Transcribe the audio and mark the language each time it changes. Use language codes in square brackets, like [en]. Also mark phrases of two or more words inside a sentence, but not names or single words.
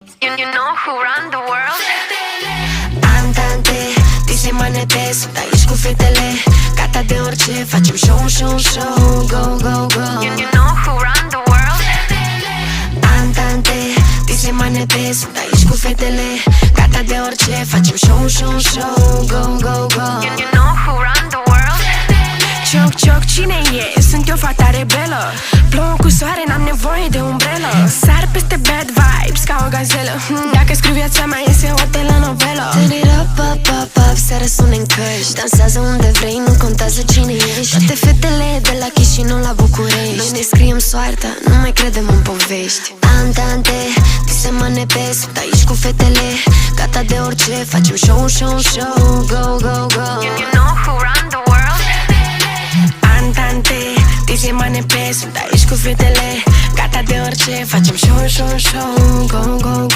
[en] You know who run the world? [ro] Andante, dise manete, sunt aici cu fetele. Gata de orice, facem [en] show, show, show. Go, go, go. You know who run the world? [ro] Andante, dise manete, sunt aici cu fetele. Gata de orice, facem [en] show, show, show. Go, go, go. You know who run the world? [ro] Cioc, cioc, cine e? Sunt eu, fata rebelă. Plouă cu soare, n-am nevoie de umbrelă. Sar peste [en] bad vibes [ro] ca o gazelă. Dacă scriu viața mea, iese o telenovelă. [en] Turn it up, up, up, up, [ro] să răsune în căști. Dansează unde vrei, nu contează cine ești. Toate fetele de la Chișinău la București. Noi ne scriem soarta, nu mai credem în povești. Andante, dise manepe, sunt aici cu fetele. Gata de orice, facem [en] show, show, show. Go, go, go. You know who run the world? [ro] Andante, dise manepe, sunt aici cu fetele. Gata de orice, facem [en] show, show, show. Go, go, go.